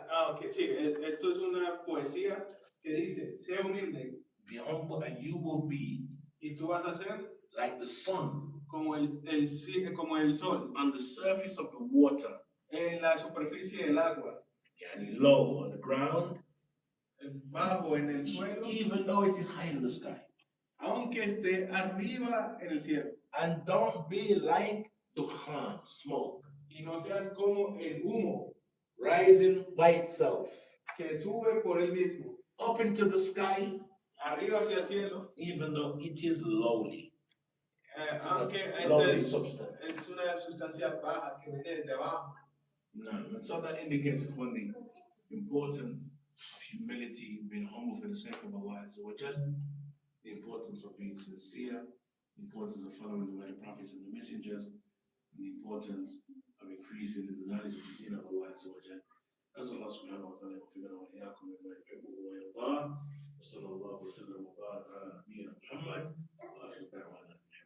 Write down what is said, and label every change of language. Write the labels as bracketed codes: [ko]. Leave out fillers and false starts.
[es] Ok, sí, esto es una poesía que dice, sea humilde. [en] Be humble and you will be. [es] Y tú vas a ser [en] like the sun. [es] Como el sol. [en] On the surface of the water. [es] En la superficie del agua. [en] Yani low on the ground. [es] Bajo en el suelo. [en] Even though it is high in the sky. [es] Aunque esté arriba en el cielo. [en] And don't be like dukhan, smoke. [es] Y no seas como el humo. [en] Rising by itself. [es] Que sube por él mismo. [en] Up into the sky. [es] Arriba hacia el cielo. [en] Even though it is lowly. [es] Aunque es una sustancia baja que viene de abajo. [en] No, and so that indicates upon the importance of humility, being humble for the sake of Allah Azza wa Jal, the importance of being sincere, the importance of following the way of the prophets and the messengers, and the importance of increasing in the knowledge of the deen of Allah Azza wa Jal. [ar] As Allah subhanahu wa ta'ala يوفقنا وإياكم لما يحبه ويرضاه وصلى الله وسلم وبارك على نبينا محمد وآخر دعوانا.